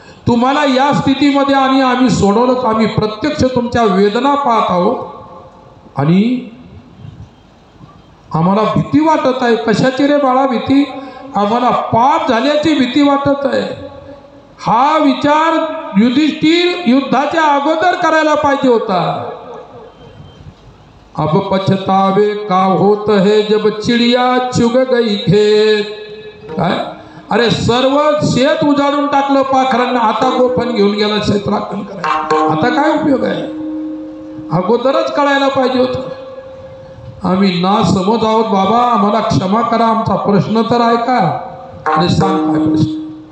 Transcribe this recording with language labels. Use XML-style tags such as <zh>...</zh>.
<mr>तुम्हाला या स्थितीमध्ये आणि आम्ही सोडवलं, आम्ही प्रत्यक्ष तुमच्या वेदना पाहत आहोत आणि आम्हाला भीती वाटत आहे। कशाची रे बाळा भीती? आम्हाला पाप झाल्याची भीती वाटत आहे। हा विचार युधिष्ठिर युद्धाच्या अगोदर करायला पाहिजे होता.</mr> <hi>अब पछतावे का होत है जब चिड़िया चुग गई खेत.</hi> <mr>काय अरे सर्व शेत उजाडून टाकलं पाखरांना, आता गोफण घेऊन गेला क्षेत्राकन करायला, आता काय उपयोग आहे. अगोदरच कळायला पाहिजे होतं. आम्ही ना समज आहोत बाबा, आम्हाला क्षमा करा, आमचा प्रश्न तर ऐका आणि सांग काय प्रश्न.</mr>